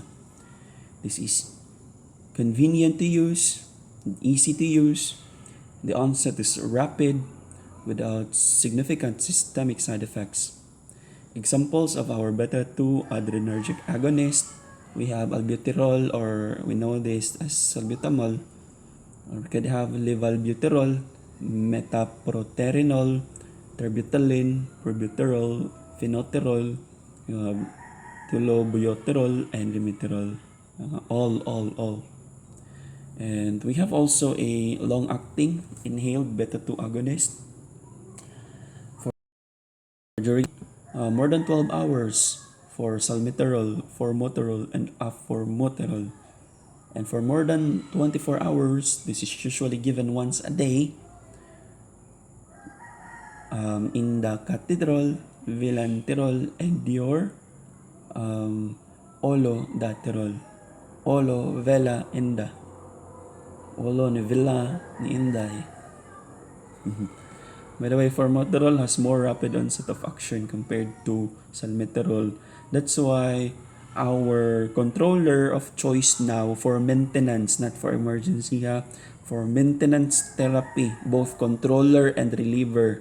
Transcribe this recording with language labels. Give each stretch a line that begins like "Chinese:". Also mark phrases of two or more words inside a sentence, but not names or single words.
English: This is convenient to use, easy to use. The onset is rapid without significant systemic side effects. Examples of our beta-2 adrenergic agonist, we have albuterol, or we know this as salbutamol, or we could have levalbuterol, metaproterenol, terbutaline, probuterol, phenoterol, tiobuterol, and rimiterol. All. And we have also a long-acting inhaled beta-2 agonist for during more than 12 hours for salmeterol, formoterol, and aformoterol. And for more than 24 hours, this is usually given once a day. Indacaterol, vilanterol, and dior, olodaterol, olo, vela, enda.
Cebuano: Olo ni vela ni inday.
English: By the way, formoterol has more rapid onset of action compared to salmeterol. That's why our controller of choice now for maintenance, not for emergency, for maintenance therapy, both controller and reliever.